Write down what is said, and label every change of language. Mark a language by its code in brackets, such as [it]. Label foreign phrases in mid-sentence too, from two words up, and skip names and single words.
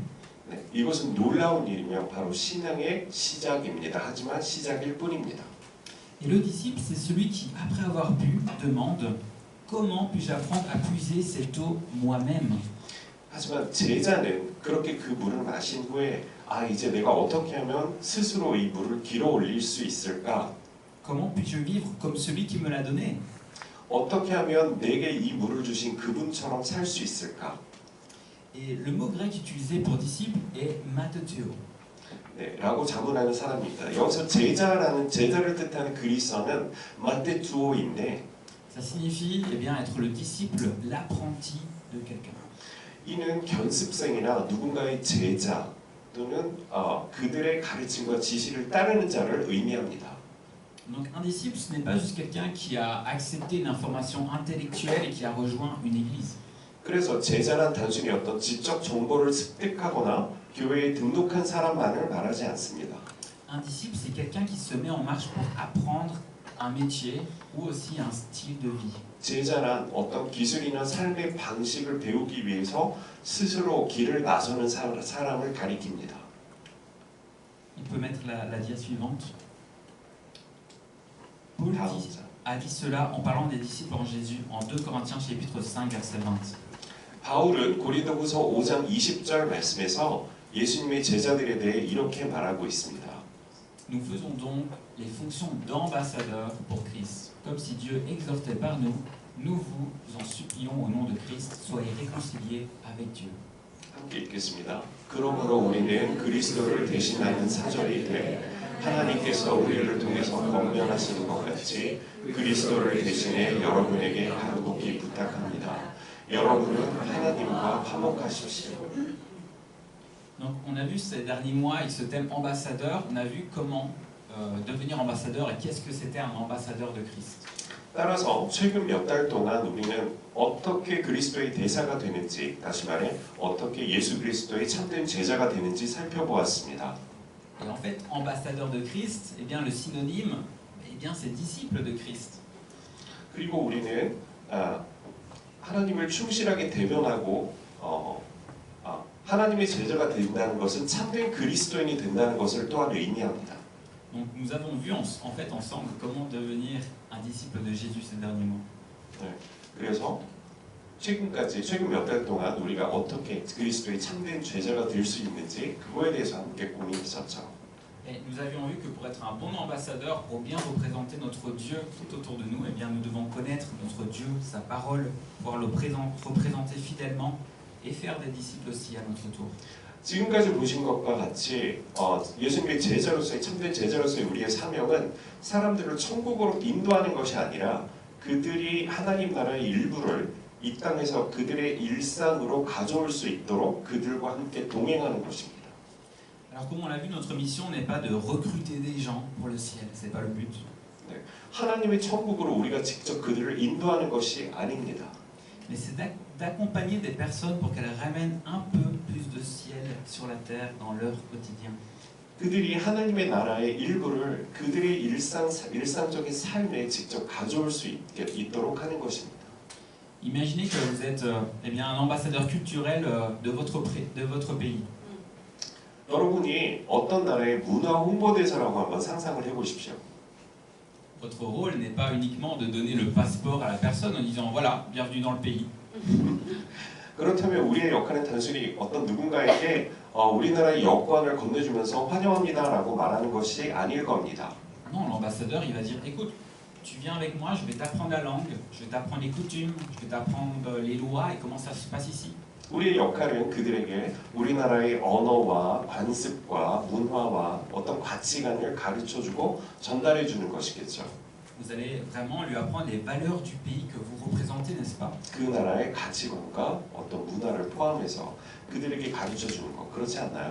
[ko] 네, 이것은 놀라운 일이며 바로 신앙의 시작입니다. 하지만 시작일 뿐입니다. [fr] Et le disciple, c'est celui qui, après avoir bu, demande comment puis-je apprendre à puiser cette eau moi-même. [ko] 하지만 제자는 그렇게 그 물을 마신 후에 이제 내가 어떻게 하면 스스로 이 물을 길어 올릴 수 있을까? [fr] Comment puis-je vivre comme celui qui me l'a donné? [ko] 어떻게 하면 내게 이 물을 주신 그분처럼 살 수 있을까? [fr] Et le mot grec utilisé pour disciple est mateteo. [ko] 네, 라고 자문하는 사람입니다. 여기서 제자를 뜻하는 그리스어는 마테투오인데 [fr] Ça signifie eh bien, être le disciple, l'apprenti de quelqu'un. [ko] 이는 견습생이나 누군가의 제자 또는 그들의 가르침과 지시를 따르는 자를 의미합니다. [fr] Donc un disciple, ce n'est pas juste quelqu'un qui a accepté une information intellectuelle et qui a rejoint une église. [ko] 그래서 제자란 단순히 어떤 지적 정보를 습득하거나 교회에 등록한 사람만을 말하지 않습니다. [fr] Un disciple, c'est quelqu'un qui se met en marche pour apprendre un métier ou aussi un style de vie. [ko] 제자란 어떤 기술이나 삶의 방식을 배우기 위해서 스스로 길을 나서는 사람을 가리킵니다. [fr] On peut mettre la dia suivante. Paul a dit cela en parlant des disciples en Jésus en 2 Corinthiens chapitre 5 verset 20. [ko] 바울은 고린도후서 5장 20절 말씀에서 예수님의 제자들에 대해 이렇게 말하고 있습니다. [fr] Nous faisons donc les fonctions d'ambassadeurs pour Christ, comme si Dieu exhortait par nous. Nous vous en supplions au nom de Christ, soyez réconciliés avec Dieu. [ko] 함께 읽겠습니다. 그러므로 우리는 그리스도를 대신하는 사절이 돼 하나님께서 우리를 통해서 권면하시는 것 같이 그리스도를 대신해 여러분에게 간곡히 부탁합니다. 여러분은 하나님과 화목하십시오. [fr] Donc on a vu ces derniers mois avec ce thème ambassadeur, on a vu comment devenir ambassadeur et qu'est-ce que c'était un ambassadeur de Christ. [ko] 따라서 최근 몇 달 동안 우리는 어떻게 그리스도의 대사가 되는지, 다시 말해 어떻게 예수 그리스도의 참된 제자가 되는지 살펴보았습니다. [fr] Et en fait, ambassadeur de Christ, eh bien le synonyme, eh bien c'est disciple de Christ. [ko] 그리고 우리는 하나님을 충실하게 대변하고 하나님의 제자가 된다는 것은 참된 그리스도인이 된다는 것을 또한 의미합니다. [fr] Donc nous avons vu en fait ensemble comment devenir un disciple de Jésus ces derniers mois. [ko] 네, 그래서 최근 몇 달 동안 우리가 어떻게 그리스도의 참된 제자가 될 수 있는지 그거에 대해서 함께 고민했었죠. [fr] Et nous avions vu que pour être un bon ambassadeur, pour bien représenter notre Dieu tout autour de nous, eh bien nous devons connaître notre Dieu, sa parole, pouvoir le représenter fidèlement et faire des disciples aussi à notre tour. [ko] 지금까지 보신 것과 같이 예수님의 제자로서의 참된 제자로서의 우리의 사명은 사람들을 천국으로 인도하는 것이 아니라 그들이 하나님 나라의 일부를 이 땅에서 그들의 일상으로 가져올 수 있도록 그들과 함께 동행하는 것입니다. [fr] Alors comme on l'a vu, notre mission n'est pas de recruter des gens pour le ciel, c'est pas le but. [ko] 네, 하나님의 천국으로 우리가 직접 그들을 인도하는 것이 아닙니다. [fr] Mais c'est d'accompagner des personnes pour qu'elles ramènent un peu plus de ciel sur la terre dans leur quotidien. [ko] 그들이 하나님의 나라의 일부를 그들의 일상적인 삶에 직접 가져올 수 있도록 하는 것입니다. [fr] Imaginez que vous êtes eh bien, un ambassadeur culturel de votre pays. [ko] 여러분이 어떤 나라의 문화 홍보대사라고 한번 상상을 해보십시오. [fr] Votre rôle n'est pas uniquement de donner le passeport à la personne en disant voilà, bienvenue dans le pays. [ko] 그렇다면 우리의 역할은 단순히 어떤 누군가에게 우리나라의 여권을 건네주면서 환영합니다라고 말하는 것이 아닐 겁니다. [fr] Non, l'ambassadeur, il va dire écoute, tu viens avec moi, je vais t'apprendre la langue, je vais t'apprendre les coutumes, je vais t'apprendre les lois et comment ça se passe ici. [ko] 우리의 역할은 그들에게 우리나라의 언어와 관습과 문화와 어떤 가치관을 가르쳐주고 전달해주는 것이겠죠. [fr] Vous allez vraiment lui apprendre les valeurs du pays que vous représentez, n'est-ce pas? [ko] 그 나라의 가치관과 어떤 문화를 포함해서 그들에게 가르쳐주는 것, 그렇지 않나요?